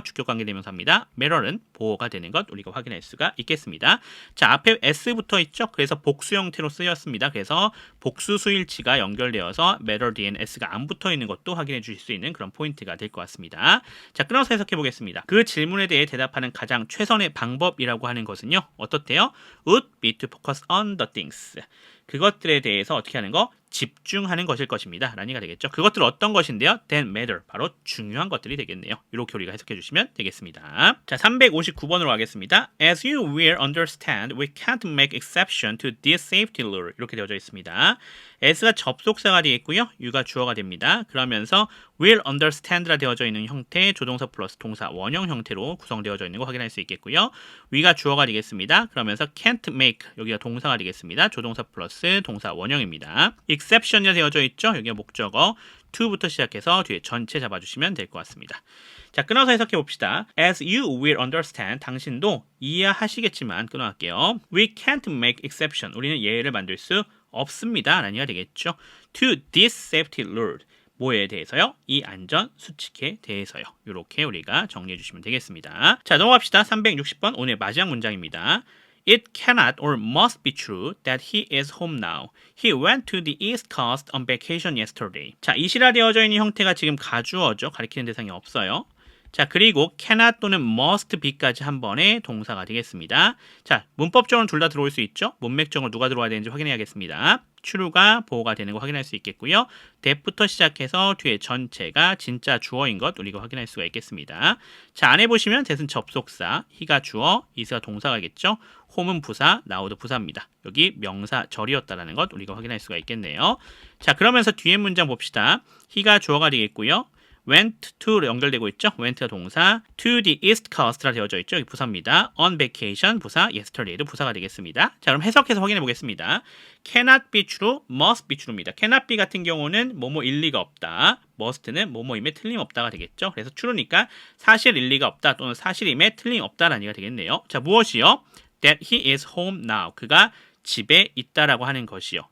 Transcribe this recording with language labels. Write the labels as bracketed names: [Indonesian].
[Korean] 주격 관계대명사입니다. matter은 보어가 되는 것 우리가 확인할 수가 있겠습니다. 자 앞에 s부터 있죠. 그래서 복수 형태로 쓰였습니다. 그래서 복수 수일치가 연결되어서 matter 뒤에는 s가 안 붙어 있는 것도 확인해 주실 수 있는 그런 포인트가 될 것 같습니다. 자 끊어서 해석해 보겠습니다. 그 질문에 대해 대답하는 가장 최선의 방법이라고 하는 것은요. 어떻대요? [English] would be to focus on the things. [Korean] 그것들에 대해서 어떻게 하는 거? 집중하는 것일 것입니다. 라는 얘기가 되겠죠. 그것들은 어떤 것인데요? [English] that matter. [Korean] 바로 중요한 것들이 되겠네요. 이렇게 우리가 해석해 주시면 되겠습니다. 자, 359번으로 가겠습니다. [English] As you will understand, we can't make exception to this safety rule. [Korean] 이렇게 되어져 있습니다. as가 접속사가 되겠고요. you가 주어가 됩니다. 그러면서 will understand라 되어져 있는 형태, 조동사 플러스 동사 원형 형태로 구성되어져 있는 거 확인할 수 있겠고요. we가 주어가 되겠습니다. 그러면서 can't make 여기가 동사가 되겠습니다. 조동사 플러스 동사 원형입니다. exception이 되어져 있죠. 여기가 목적어 to부터 시작해서 뒤에 전체 잡아주시면 될 것 같습니다. 자 끊어서 해석해 봅시다. [English] As you will understand [Korean] 당신도 이해하시겠지만 끊어갈게요. [English] We can't make exception [Korean] 우리는 예외를 만들 수 없습니다. 라는 얘기가 되겠죠. [English] To this safety rule [Korean] 뭐에 대해서요? 이 안전 수칙에 대해서요. 이렇게 우리가 정리해 주시면 되겠습니다. 자 넘어갑시다. 360번 오늘 마지막 문장입니다. [English] It cannot or must be true that he is home now. He went to the East Coast on vacation yesterday. [Korean] 자, 이시라 되어져 있는 형태가 지금 가주어죠. 가리키는 대상이 없어요. 자, 그리고 cannot 또는 must be까지 한 번의 동사가 되겠습니다. 자, 문법적으로는 둘 다 들어올 수 있죠. 문맥적으로 누가 들어와야 되는지 확인해야겠습니다. true가 보호가 되는 거 확인할 수 있겠고요. that부터 시작해서 뒤에 전체가 진짜 주어인 것 우리가 확인할 수가 있겠습니다. 자, 안에 보시면 that은 접속사, he가 주어, is가 동사가겠죠. home은 부사, now도 부사입니다. 여기 명사 절이었다라는 것 우리가 확인할 수가 있겠네요. 자, 그러면서 뒤에 문장 봅시다. he가 주어가 되겠고요. went to로 연결되고 있죠. went가 동사, to the east coast라 되어져 있죠. 여기 부사입니다. on vacation 부사, yesterday도 부사가 되겠습니다. 자, 그럼 해석해서 확인해 보겠습니다. [English] cannot be true, must be true [Korean] 입니다. cannot be 같은 경우는 뭐뭐 일리가 없다. must는 뭐뭐임에 틀림없다가 되겠죠. 그래서 true니까 사실 일리가 없다 또는 사실임에 틀림없다라는 얘기가 되겠네요. 자, 무엇이요? [English] that he is home now. [Korean] 그가 집에 있다라고 하는 것이요.